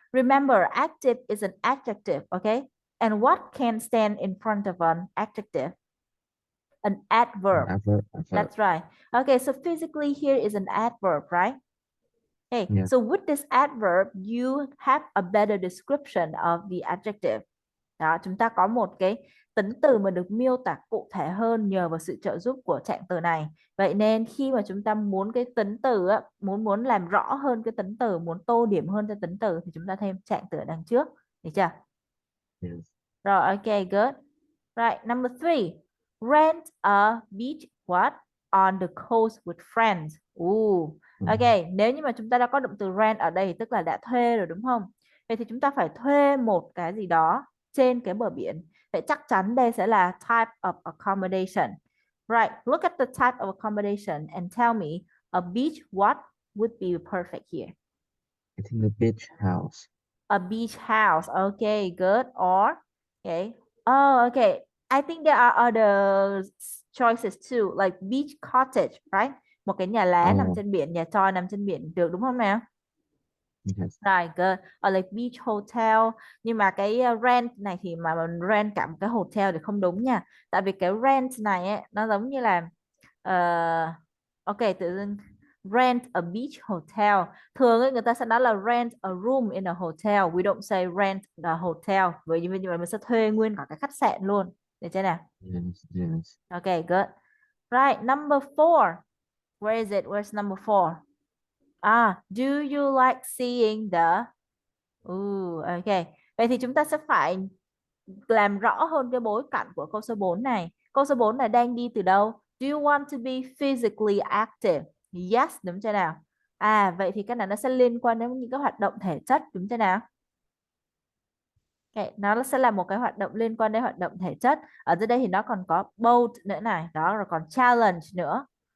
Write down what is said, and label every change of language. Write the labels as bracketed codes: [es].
[en] Remember, active is an adjective, okay? And what can stand in front of an adjective? An adverb. Adverb. That's right. Okay, so physically here is an adverb, right? Okay, Yeah. so with this adverb, you have a better description of the adjective. [vi] Đó, chúng ta có một cái tính từ mà được miêu tả cụ thể hơn nhờ vào sự trợ giúp của trạng từ này. Vậy nên khi mà chúng ta muốn cái tính từ á, muốn muốn làm rõ hơn cái tính từ, muốn tô điểm hơn cho tính từ thì chúng ta thêm trạng từ ở đằng trước. Được chưa? [en] Yes. Rồi, ok, good. Right, number three. Rent a beach what? On the coast with friends. Ok, Mm. [vi] nếu như mà chúng ta đã có động từ rent ở đây tức là đã thuê rồi đúng không? Vậy thì chúng ta phải thuê một cái gì đó trên cái bờ biển. Vậy chắc chắn đây sẽ là type of accommodation. [en] Right, look at the type of accommodation and tell me a beach what would be perfect here. I think the beach house. A beach house. Okay, good. Or, okay. Oh, okay. I think there are other choices too, like beach cottage, right? [vi] Một cái nhà lá nằm [en] Oh, [vi] trên biển, nhà tròi nằm trên biển được đúng không nào? [en] yes. Rồi, good. Or like beach hotel. [vi] Nhưng mà cái rent này thì mà mình rent cả một cái hotel thì không đúng nha. Tại vì cái rent này ấy, nó giống như là ok, tự dưng [en] rent a beach hotel. [vi] Thường ấy, người ta sẽ nói là [en] rent a room in a hotel. We don't say rent the hotel. [vi] Bởi vì như vậy mình sẽ thuê nguyên cả cái khách sạn luôn. Được chưa nào? [en] Yes. Yes. Ok, good. Right, number four. Where is it? Where's number four? Ah, do you like seeing the... ok. [vi] Vậy thì chúng ta sẽ phải làm rõ hơn cái bối cảnh của câu số 4 này. Câu số 4 này đang đi từ đâu? [en] Do you want to be physically active? [vi] Yes, đúng chưa nào? À, vậy thì cái này nó sẽ liên quan đến những cái hoạt động thể chất, đúng chưa nào? Okay, nó sẽ là một cái hoạt động liên quan đến hoạt động thể chất. Ở dưới đây thì nó còn có bold nữa này, đó rồi còn challenge nữa.